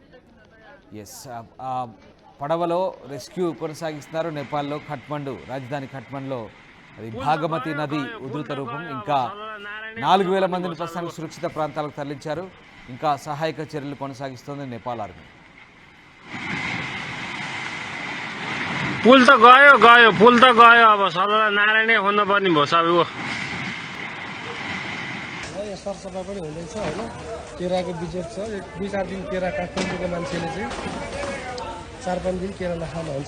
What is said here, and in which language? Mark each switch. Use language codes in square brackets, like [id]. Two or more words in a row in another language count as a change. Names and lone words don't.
[te] ఆ పడవలో రెస్క్యూ కొనసాగిస్తున్నారు నేపాల్లో కాఠ్మండు రాజధాని కాఠ్మండులో. అది భాగమతి నది ఉధృత రూపం. ఇంకా 4,000 మందిని ప్రస్తుతానికి సురక్షిత ప్రాంతాలకు తరలించారు. ఇంకా సహాయక చర్యలు కొనసాగిస్తోంది నేపాల్ ఆర్మీ. [ne] पुल त गयो पुल त गयो, अब सल्लाह नारायणै हुनुपर्ने भयो सबै। यहाँ सरसफाइ पनि हुँदैछ होइन, केराको बिजनेस छ। 2-4 दिन केरा काठमाडौँको मान्छेले चाहिँ 4-5 दिन केरा नखानु हुन्छ।